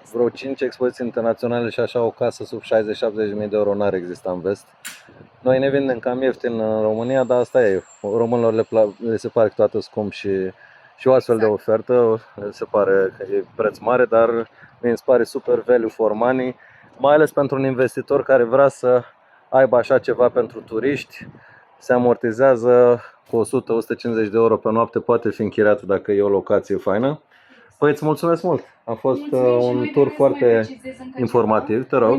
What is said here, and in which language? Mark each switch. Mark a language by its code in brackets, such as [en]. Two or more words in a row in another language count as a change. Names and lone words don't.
[ro] vreo 5 expoziții internaționale și așa o casă sub 60-70.000 de euro n-ar exista în vest. Noi ne vindem cam ieftin în România, dar asta e. Românilor le se pare câteodată scump și o astfel de ofertă le se pare că e preț mare, dar mie îmi pare super [en] value for money, [ro] mai ales pentru un investitor care vrea să aibă așa ceva pentru turiști. Se amortizează cu 100-150 de euro pe noapte, poate fi închiriat dacă e o locație faină. Păi îți mulțumesc mult! A fost un tur foarte informativ, te rog.